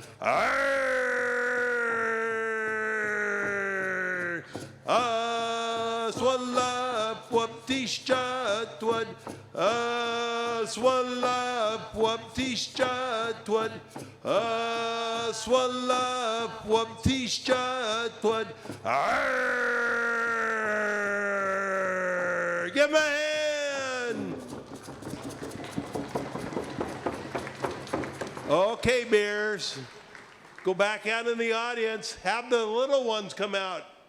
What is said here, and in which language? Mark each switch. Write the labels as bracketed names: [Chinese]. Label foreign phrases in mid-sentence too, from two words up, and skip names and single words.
[English] Swalap wap tishtwad. Swalap wap tishtwad. Swalap wap tishtwad. Give me a hand. Okay, bears. Go back out in the audience. Have the little ones come out.